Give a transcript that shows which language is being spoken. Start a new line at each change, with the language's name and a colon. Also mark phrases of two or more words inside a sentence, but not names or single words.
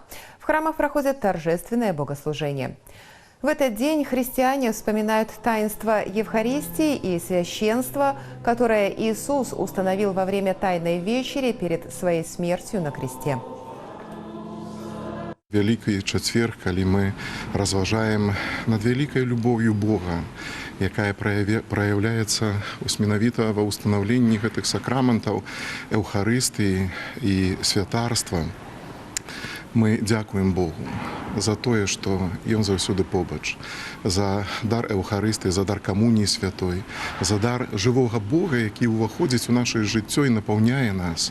Russian: В храмах проходят торжественное богослужение. В этот день христиане вспоминают таинство Евхаристии и священства, которое Иисус установил во время Тайной вечери перед своей смертью на кресте. Великий Четверг,
Belarusian: калі мы разважаем над
Russian: великой любовью Бога,
Belarusian: якая проявляется менавіта ва ўстанаўленні гэтых сакраментаў Эўхарыстыі і святарства, мы дзякуем Богу за тое, што Ён заўсёды побач, за дар Эўхарыстыі, за дар камуніі святой, за дар жывога Бога, які ўваходзіць у нашае жыццё і напаўняе нас.